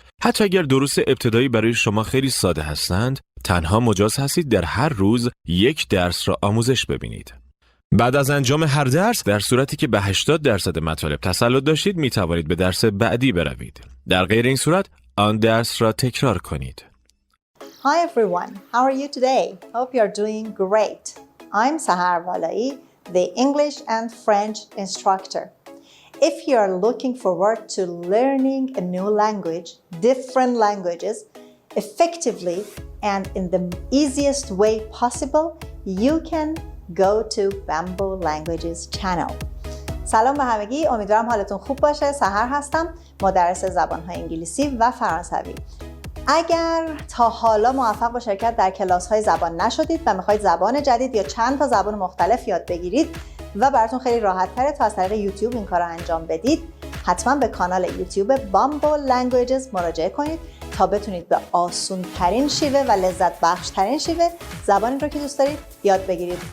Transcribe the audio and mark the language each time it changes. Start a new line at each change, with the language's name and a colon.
Persian: حتی اگر دروس ابتدایی برای شما خیلی ساده هستند، تنها مجاز هستید در هر روز 1 درس را آموزش ببینید. بعد از انجام هر درس، در صورتی که به 80% مطالب تسلط داشتید، می توانید به درس بعدی بروید. در غیر این صورت، آن درس را تکرار کنید.
English: Hi everyone, how are you today? Hope you're doing great. I'm Sahar Walai, the English and French instructor. If you are looking forward to learning a new language, different languages, effectively and in the easiest way possible, you can go to Bamboo Languages channel.
Persian: سلام به همگی، امیدوارم حالتون خوب باشه. سحر هستم، مدرس زبان‌های انگلیسی و فرانسوی. اگر تا حالا موفق با شرکت در کلاس‌های زبان نشدید و می‌خواید زبان جدید یا چند تا زبان مختلف یاد بگیرید و براتون خیلی راحت‌تره تا از طریق یوتیوب این کار رو انجام بدید، حتما به کانال یوتیوب Bamboo Languages مراجعه کنید تا بتونید به آسان‌ترین شیوه و لذت بخش‌ترین شیوه زبانی رو که دوست دارید یاد بگیرید.